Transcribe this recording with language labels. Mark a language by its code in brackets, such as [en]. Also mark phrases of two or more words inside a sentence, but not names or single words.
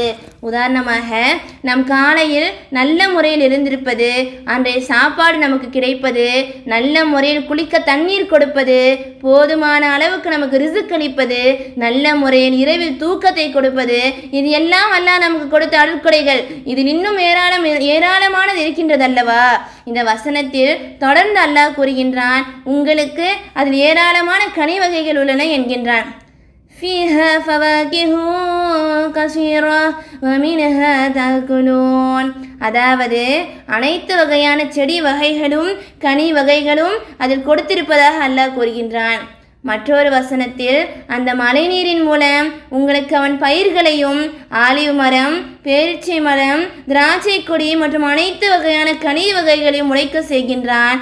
[ta] உதாரணமாக, நம் காலையில் நல்ல முறையில் எழுந்திருப்பது, அன்றைய சாப்பாடு நமக்கு கிடைப்பது, நல்ல முறையில் குளிக்க தண்ணீர் கொடுப்பது, போதுமான அளவுக்கு நமக்கு ரிஸ்க் அளிப்பது, நல்ல முறையில் இரவில் தூக்கத்தை கொடுப்பது, இது எல்லாம் அல்லாஹ் நமக்கு கொடுத்த அருட்கொடைகள். இதில் இன்னும் ஏராளமானது இருக்கின்றது அல்லவா? இந்த வசனத்தில் தொடர்ந்து அல்லாஹ் கூறுகின்றான், உங்களுக்கு அதில் ஏராளமான கனி வகைகள் உள்ளன என்கின்றான். [ar] فيها فواكه كثيرة ومنها تأكلون. [ta] அதாவது அனைத்து வகையான செடி வகைகளும் கனி வகைகளும் அதில் கொடுத்திருப்பதாக அல்லாஹ் கூறுகின்றான். மற்றொரு வசனத்தில், அந்த மழைநீரின் மூலம் உங்களுக்கு அவன் பயிர்களையும் ஆலிவ் மரம், பேரீச்சை மரம், திராட்சை கொடி மற்றும் அனைத்து வகையான கனி வகைகளையும் முளைக்க செய்கின்றான்.